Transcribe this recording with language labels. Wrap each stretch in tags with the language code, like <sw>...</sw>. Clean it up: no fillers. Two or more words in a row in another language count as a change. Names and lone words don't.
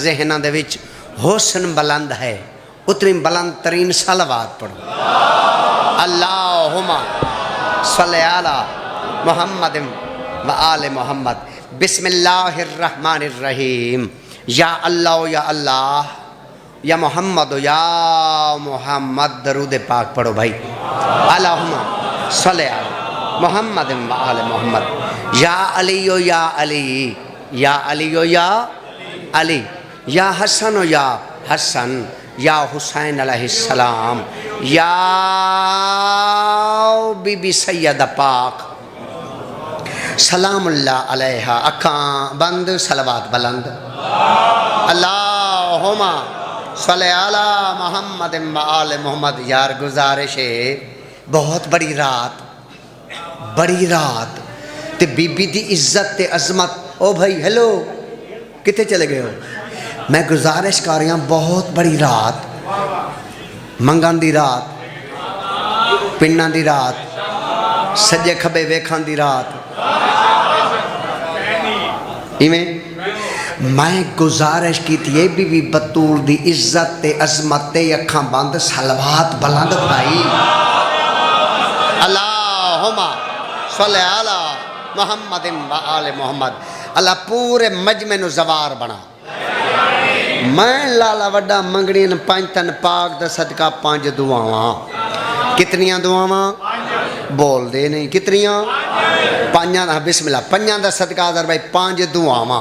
<pa>جہنا دے وچ حسن بلند ہے، اتنی بلند ترین صلوات پڑھو.</pa> <ar>اللهم صل على محمد وآل محمد. بسم الله الرحمن الرحيم. يا الله يا الله، يا محمد يا محمد.</ar> <pa>درود پاک پڑھو بھائی.</pa> <ar>اللهم صل على محمد وآل محمد. يا علي يا علي، يا علي يا علي، يا حسن يا حسن، يا حسين عليه السلام، يا بيبي سيد پاک سلام الله عليها.</ar> <pa>اکھاں بند, صلوات بلند.</pa> <ar>اللهم صل على محمد وآل محمد.</ar> <pa>یار گزارش ہے، بہت بڑی رات، بڑی رات تے بی بی دی عزت تے عظمت. او بھائی ہیلو، کتنے چلے گئے ہو؟ میں گزارش کر رہا، بہت بڑی رات، منگن دی رات، پنڈاں دی رات، سجے کھبے ویکھاں دی رات. ایویں میں گزارش کی تھی بی بی بتول دی عزت تے عظمت تے اکھاں بند، صلوات بلند بھائی.</pa> <ar>اللهم صل على محمد وآل محمد.</ar> <pa>اللہ پورے مجمعے نوں جوار بنا۔ میں لالہ وڈا منگنی نہ پنج تن پاک دا صدقہ 5 دعاواں. کتنیاں دعاواں؟ بول دے نہیں، کتنیاں? 5۔ بسم اللہ۔ 5 دا صدقہ در بھائی 5 دعاواں.</pa>